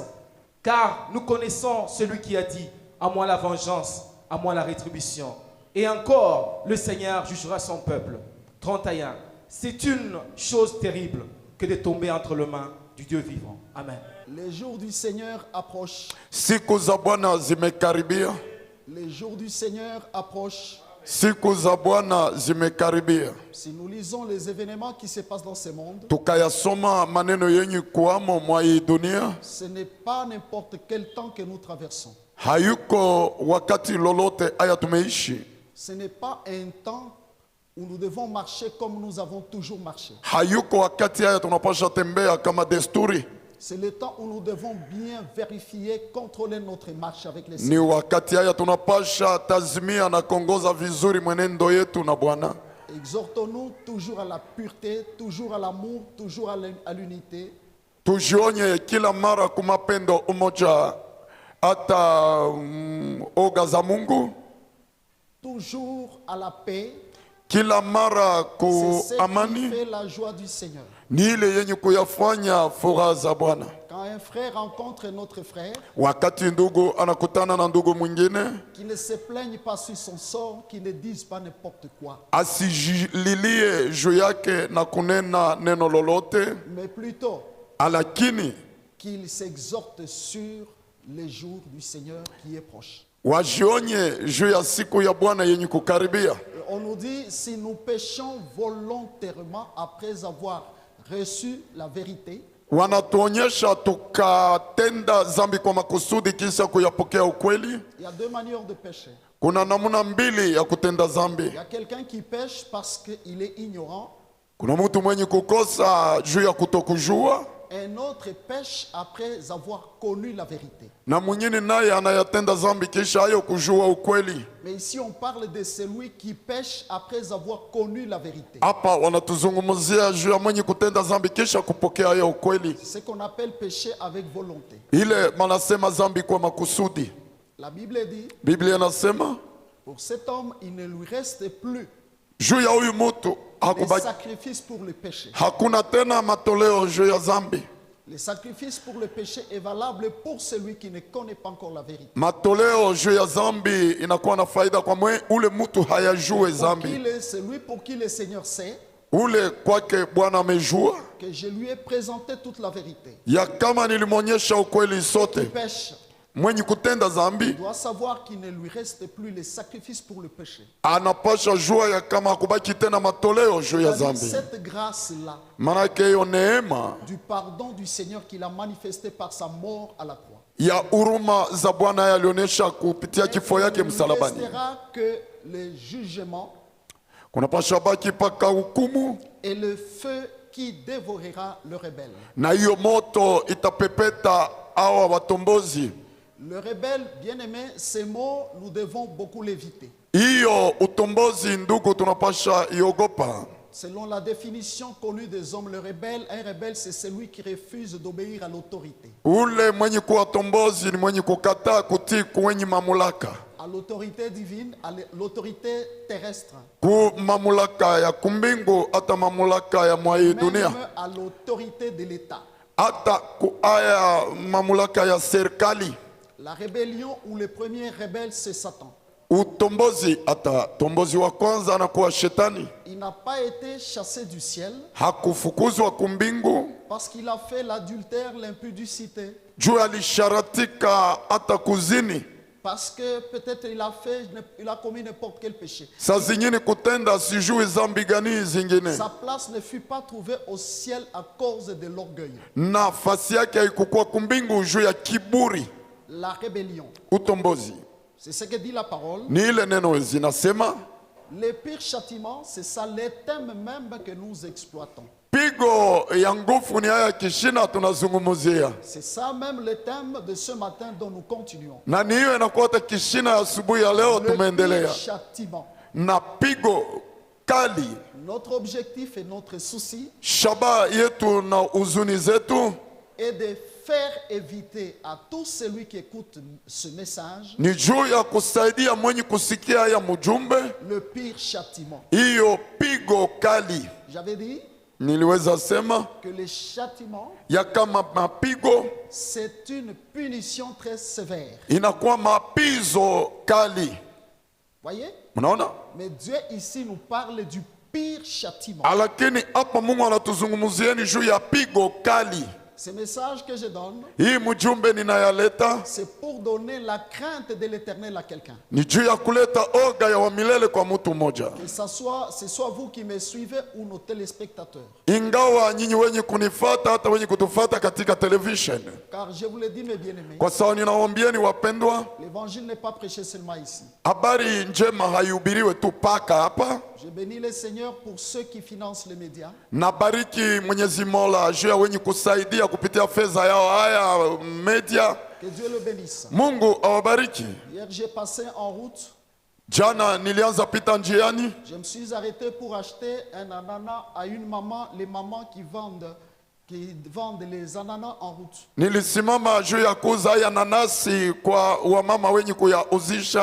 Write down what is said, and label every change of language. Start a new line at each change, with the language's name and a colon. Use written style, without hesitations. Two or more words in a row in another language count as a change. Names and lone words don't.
French: Car nous connaissons celui qui a dit « À moi la vengeance, à moi la rétribution ». Et encore, le Seigneur jugera son peuple. 31. C'est une chose terrible que de tomber entre les mains du Dieu vivant. Amen. Les jours du Seigneur approchent.
Swahili: Siku za Bwana zimekaribia.
French: Les jours du Seigneur approchent.
Swahili: Siku za Bwana zimekaribia.
French: Si nous lisons les événements qui se passent dans ce monde,
Swahili: Tukayasoma maneno yenye kuamo mwa hii dunia.
French: ce n'est pas n'importe quel temps que nous traversons.
Swahili: Hayuko wakati lolote aya tumeishi.
French: Ce n'est pas un temps où nous devons marcher comme nous avons toujours marché.
Swahili: Hayuko wakati haya tunapasha tembea kama desturi.
French: C'est le temps où nous devons bien vérifier, contrôler notre marche avec les
Swahili: Ni
French: Seigneurs.
Swahili: wakati haya tunapasha tazimia na kongoza vizuri mwenendo yetu na Bwana.
French: Exhortons-nous toujours à la pureté, toujours à l'amour, toujours à l'unité.
Swahili: Tujionye kila mara kumapendo umoja hata oga za Mungu.
French: Toujours à la paix.
Swahili: Kila mara ku
French: C'est ce qui
Swahili: amani.
French: fait la joie du Seigneur.
Swahili: Ni ile yenye kuyafanya furaha za Bwana.
French: Quand un frère rencontre notre frère,
Swahili: Wakati ndugu anakutana na ndugu mwingine,
French: qu'il ne se plaigne pas sur son sort, qu'il ne dise pas n'importe quoi,
Swahili: asijililie juu yake na kunena neno lolote,
French: mais plutôt
Swahili: lakini
French: qu'il s'exhorte sur les jours du Seigneur qui est proche.
Swahili: wajionye juu ya siku ya Bwana yenye kukaribia.
French: On nous dit, si nous péchons volontairement après avoir reçu la vérité,
Swahili: Wanatuonyesha tukatenda zambi kwa makusudi kisha kuyapokea ukweli.
French: il y a deux manières de pécher.
Swahili: Kuna namuna mbili ya kutenda
French: Il
Swahili: zambi.
French: y a quelqu'un qui pêche parce qu'il est ignorant.
Swahili: Kuna mtu mwenye kukosa juu ya kutokujua,
French: Un autre pêche après avoir connu la vérité.
Swahili: na mwingine naye anayatenda zambi kisha hayo kujua ukweli.
French: Mais ici, on parle de celui qui pêche après avoir connu la vérité.
Swahili: Hapa wanatuzungumzia juu ya mwenye kutenda zambi kisha kupokea hayo ukweli.
French: C'est ce qu'on appelle pécher avec volonté.
Swahili: Ile manasema zambi kwa makusudi.
French: La Bible dit,
Swahili: Biblia inasema
French: pour cet homme, il ne lui reste plus
Swahili: juu ya huyu mtu
French: les sacrifices pour le péché.
Swahili: hakuna tena matoleo juu ya zambi.
French: Le sacrifice pour le péché est valable pour celui qui ne connaît pas encore la vérité.
Swahili: Matoleo juu ya zambi inakuwa na faida kwa ule mtu hayajue zambi.
French: Celui pour qui le Seigneur sait
Swahili: Ule kwake Bwana amejua
French: que je lui ai présenté toute la vérité.
Swahili: ya kama nilimwonyesha ukweli
French: Qui
Swahili: sote.
French: pêche
Swahili: Mwenye kutenda zambi
French: doit savoir qu'il ne lui reste plus les sacrifices pour le péché.
Swahili: anapasha jua ya kama hakubaki tena matoleo juu ya zambi.
French: Cette grâce-là
Swahili: Manake hiyo neema
French: du pardon du Seigneur qu'il a manifesté par sa mort à la croix.
Swahili: ya huruma za Bwana yalionyesha kupitia kifo yake
French: Il ne
Swahili: msalabani.
French: restera que le jugement
Swahili: Kunapasha baki paka hukumu,
French: et le feu qui dévorera le rebelle.
Swahili: na hiyo moto itapepeta hawa watombozi.
French: Le rebelle, bien-aimé, ces mots, nous devons beaucoup l'éviter.
Swahili: Hiyo utombozi ndugu, tunapasha iogopa.
French: Selon la définition connue des hommes, le rebelle, un rebelle, c'est celui qui refuse d'obéir à l'autorité.
Swahili: Ule mwenye kuwa tombozi ni mwenye kukataa kutii kwenye mamlaka,
French: À l'autorité divine, à l'autorité terrestre.
Swahili: ku mamlaka ya kumbingu hata mamlaka ya mwa hii
French: Même
Swahili: dunia,
French: à l'autorité de l'État.
Swahili: hata ku aya mamlaka ya serikali.
French: La rébellion ou le premier rebelle, c'est Satan.
Swahili: Utombozi, hata tombozi wa kwanza anakuwa shetani.
French: Il n'a pas été chassé du ciel
Swahili: Hakufukuzwa kumbingu
French: parce qu'il a fait l'adultère, l'impudicité.
Swahili: juu alisharatika hata kuzini.
French: Parce que peut-être il a commis n'importe quel péché.
Swahili: Saa zingine kutenda sijui zambi gani zingine,
French: Sa place ne fut pas trouvée au ciel à cause de l'orgueil.
Swahili: nafasi yake haikukuwa kumbingu juu ya kiburi.
French: La rébellion.
Swahili: Utombozi
French: C'est ce que dit la parole.
Swahili: ni ile neno zinasema,
French: Le pire châtiment, c'est ça, les thèmes même que nous exploitons.
Swahili: pigo ya nguvu ni haya kishina tunazungumuzia,
French: C'est ça même le thème de ce matin dont nous continuons.
Swahili: na ni hiyo inakuwa hata kishina ya asubuhi ya leo.
French: Le pire
Swahili: Tumeendelea
French: châtiment.
Swahili: na pigo kali.
French: Notre objectif et notre souci
Swahili: Shaba yetu na huzuni zetu
French: est de faire éviter à tout celui qui écoute ce message
Swahili: ni juu ya kusaidia mwenye kusikia haya mjumbe,
French: le pire châtiment.
Swahili: hiyo pigo kali.
French: J'avais dit
Swahili: Niliweza sema
French: que le châtiment,
Swahili: ya kama mapigo
French: c'est une punition très sévère.
Swahili: inakuwa mapizo kali.
French: Voyez?
Swahili: Mnaona?
French: Mais Dieu ici nous parle du pire châtiment.
Swahili: Lakini hapa Mungu anatuzungumzieni juu ya pigo kali.
French: Ce message que je donne,
Swahili: Hii mjumbe ninayaleta
French: c'est pour donner la crainte de l'éternel à quelqu'un.
Swahili: ni juu ya kuleta oga ya wamilele kwa mtu mmoja.
French: Que ce soit vous qui me suivez ou nos téléspectateurs.
Swahili: Ingawa nyinyi wenye kunifata hata wenye kutufata katika television,
French: Car je vous le dis mes bien-aimés,
Swahili: kwa sababu ninawaambieni wapendwa,
French: l'évangile n'est pas prêché seulement ici.
Swahili: habari njema haihubiriwe tu paka hapa.
French: Je bénis le Seigneur pour ceux qui financent les médias.
Swahili: Na bariki Mwenyezi Mola juu ya wenye kusaidia kupitia fedha yao haya media.
French: Que Dieu le bénisse.
Swahili: Mungu awabariki.
French: Hier, j'ai passé en route.
Swahili: Jana nilianza pita njiani,
French: Je me suis arrêté pour acheter un ananas à une maman, les mamans qui vendent les ananas en route.
Swahili: nilisimama juu ya kuuza haya nanasi kwa wamama wenye kuyauzisha